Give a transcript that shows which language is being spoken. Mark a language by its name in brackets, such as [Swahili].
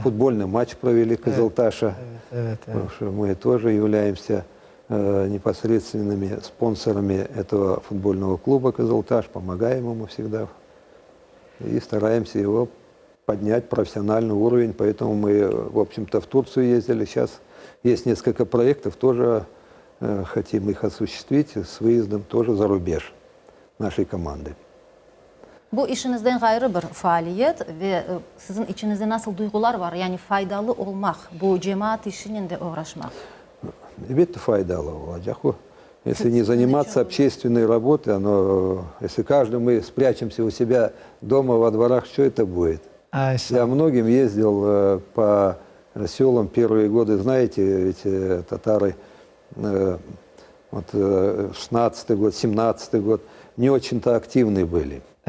[Russian] Футбольный матч провели Кызылташа, потому что мы тоже являемся непосредственными спонсорами этого футбольного клуба Кызылташ, помогаем ему всегда и стараемся его поднять профессиональный уровень. Поэтому мы, в общем-то, в Турцию ездили. Сейчас есть несколько проектов, тоже хотим их осуществить с выездом тоже за рубеж нашей команды. [Crimean Tatar] Bu işinizden gayrı bir faaliyet ve sizin içinizde nasıl duygular var? Yani faydalı olmak, bu cemaat işinin de uğraşmak. Elbette faydalı olacak o. [Russian] Если не заниматься общественной работой, если каждый мы спрячемся у себя дома во дворах, что это будет? Я многим ездил по селам первые годы, знаете, ведь татары, вот 16-й год, 17-й год, не очень-то активны были.